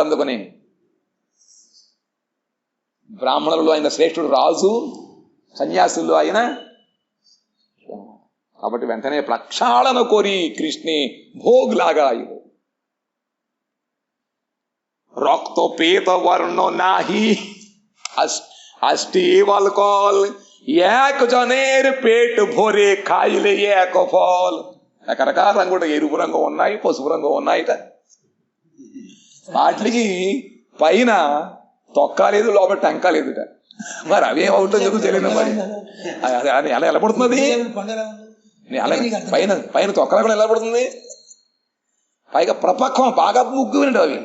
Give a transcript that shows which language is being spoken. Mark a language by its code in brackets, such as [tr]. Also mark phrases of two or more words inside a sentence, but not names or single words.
[te] అందుకని బ్రాహ్మణులు ఆయన శ్రేష్ఠుడు, రాజు, సన్యాసులు ఆయన. కాబట్టి వెంటనే [bn] প্রক্ষালন করি কৃষ্ণে ভোগ লাগায়। রক্ত পীত বর্ণ নাহি আষ্টি বলকল এক জনের পেট ভরে খাইলে এক ফল. [te] రకరకాల రంగు ఉంటాయి, ఎరుపు రంగు ఉన్నాయి, పసుపు రంగు ఉన్నాయిట. వాటికి పైన తొక్క లేదు, లోపల టంక లేదుట. మరి అవేమవుతుందో చదువు తెలియదు. మరి అది అలా ఎలా పడుతుంది? పైన పైన తొక్క లేకుండా ఎలా పడుతుంది? పైగా ప్రపక్వం బాగా ముగ్గినట్టు అవి.